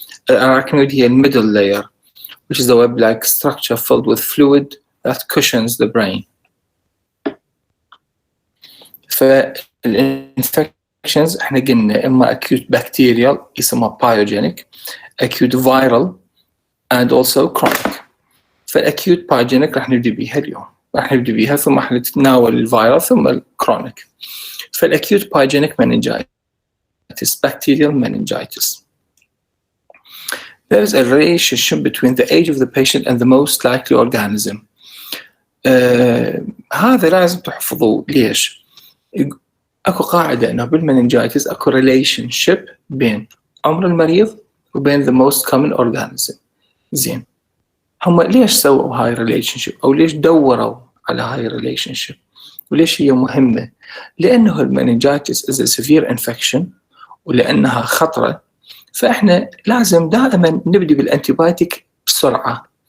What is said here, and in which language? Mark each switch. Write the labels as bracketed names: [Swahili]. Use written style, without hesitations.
[English] arachnoid هي middle layer which is a web-like structure filled with fluid that cushions the brain. فالinfections [Arabic] احنا قلنا إما [English] acute bacterial يسمى pyogenic, acute viral and also chronic. [Arabic] فال [English] acute pyogenic [Arabic] راح نبدأ بيها اليوم، راح نبدأ بيها ثم راح نتناول الفيروس ثم الكرونيك. [English] فالacute pyogenic meningitis, bacterial meningitis. There is a relationship between the age of the patient and the most likely organism. [Arabic] هذا لازم تحفظوه. ليش؟ اكو قاعدة انه بالمننجايتس اكو relationship بين عمر المريض وبين [English] the most common organism. [Arabic] زين، هم ليش سووا هاي relationship او ليش دوروا على هاي relationship وليش هي مهمة؟ لأنه المننجايتس [English] is a severe infection [Arabic] ولأنها خطرة، فإحنا لازم دائما نبدي بالأنتيبايوتيك بسرعة.